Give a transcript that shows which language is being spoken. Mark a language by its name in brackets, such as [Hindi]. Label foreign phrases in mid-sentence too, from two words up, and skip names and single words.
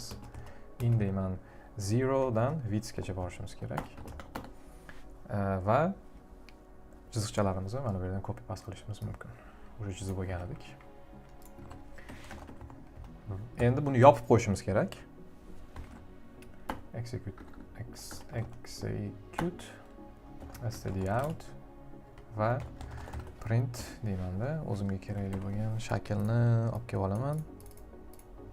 [Uzbek] In deyman 0 dan width gacha borishimiz kerak. Va chiziqchalarimizni mana bu yerdan [English] copy paste [Uzbek] qilishimiz mumkin. Уже chizib bo'lgan edik. Endi buni yopib qo'yishimiz kerak. [English] Execute std out [Uzbek] va print deymanda o'zimga kerakli bo'lgan shaklni olib kelib olaman.